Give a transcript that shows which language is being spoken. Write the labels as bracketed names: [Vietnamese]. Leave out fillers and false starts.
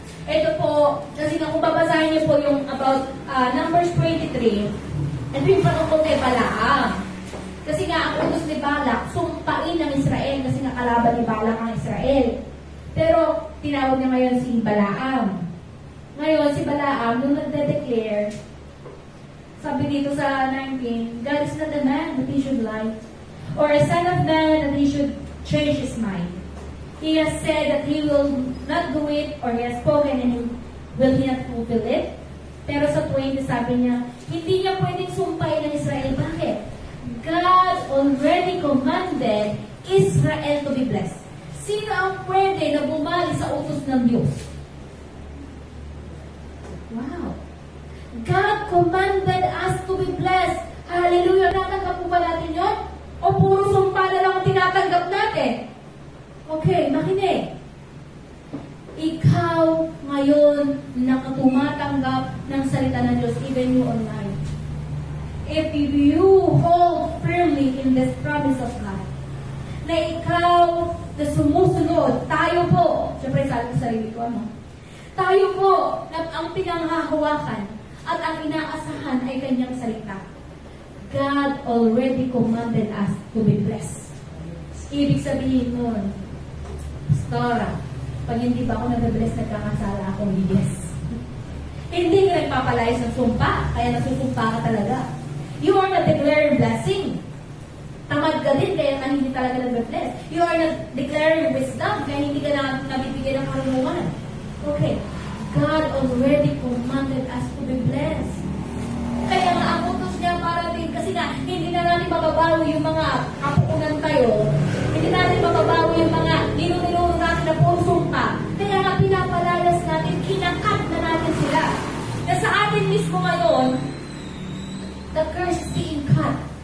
[Filipino] Ito po, kasi kung babasahin niyo po yung about Numbers 23, ito yung patungkol kay Balaam. Kasi nga, ang utos ni Balak, sumpain ng Israel, kasi nga kalaban ni Balak ang Israel. Pero, tinawag niya ngayon si Balaam. Ngayon, si Balaam, nung nagde-declare, sabi dito sa 19, [English] God is not a man that he should lie, or a son of man that he should change his mind. He has said that he will not do it, or he has spoken and will he not fulfill it? [Filipino] Pero sa 20, sabi niya, hindi niya pwedeng sumpain ng Israel. Bakit? [English] God already commanded Israel to be blessed. [Filipino] Sino ang pwede na bumali sa utos ng Diyos? Wow! [English] God commanded us to be blessed. [Filipino] Hallelujah! Natanggap po ba natin yun? O puro sumpa na lang ang tinatanggap natin? Okay, makinig. Ikaw ngayon na tumatanggap ng salita ng Diyos, [English] even you online. If you hold firmly in this promise of God, [Filipino] na ikaw na sumusunod, tayo po, syempre sabi ko sa sarili ko, ano? Tayo po na ang pinanghahawakan at ang inaasahan ay kanyang salita. [English] God already commanded us to be blessed. [Filipino] Ibig sabihin nun, Pastora, pag hindi ba ako nabibless, nagkakasala ako, yes. Hindi ka nagpapalayas ng sumpa, kaya nasusumpa ka talaga. [English] You are not declaring blessing. [Filipino] Tamad ka din, kaya ka hindi talaga nag-bless. [English] You are not declaring wisdom, [Filipino] kaya hindi ka na nabibigyan ng karunungan. [English] Okay, God already commanded us to be blessed. [Filipino] Kaya nga ang utos niya para din, kasi nga, hindi na natin mababawi yung mga kapuunan tayo. Hindi natin mababawi yung mga nilunilunod natin na puro sumpa. Kaya nga pinapalayas natin, kinakat na natin sila. Na sa atin mismo ngayon, [English] the curse is being cut.